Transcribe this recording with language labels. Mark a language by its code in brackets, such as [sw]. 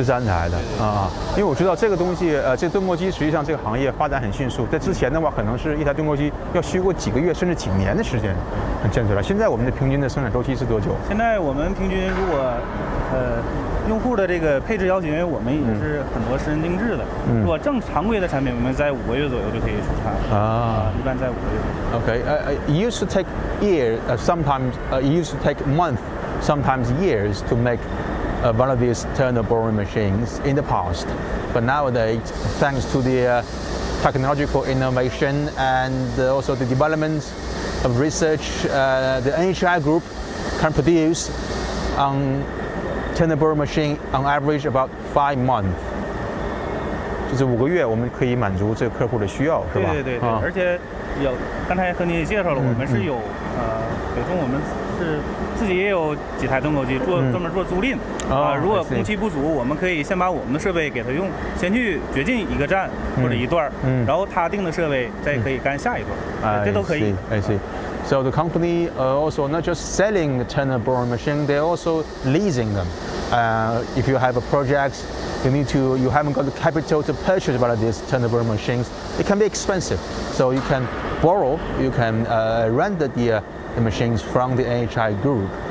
[zh] 13台的因为我知道这个东西，这盾构机实际上这个行业发展很迅速，在之前的话，可能是一台盾构机要需过几个月甚至几年的时间建出来。现在我们的平均的生产周期是多久？现在我们平均如果用户的这个配置要求，因为我们也是很多私人定制的，如果正常规的产品，我们在5个月左右就可以出产一般在5个月。 [en] Okay, it used to take years, sometimes it used to take months, sometimes years to make one of these tunnel boring machines in the past. But nowadays, thanks to the technological innovation and also the development of research, the NHI group can produce tunnel boring machine on average about 5 months. [zh] 就是5个月我们可以满足这个客户的需要，是吧？对，而且刚才和你也介绍了，我们是有北中我们是自己也有几台盾构机专门做租赁如果工期不足，我们可以先把我们的设备给他用，先去掘进一个站或者一段然后他定的设备再可以干下一段这都可以。 [en] I see. So the company also not just selling the turner boring machine, they're also leasing them. If you have a project, you haven't got the capital to purchase one of these turner boring machines. It can be expensive, so you can borrow, you can rent the machines from the NHI Group.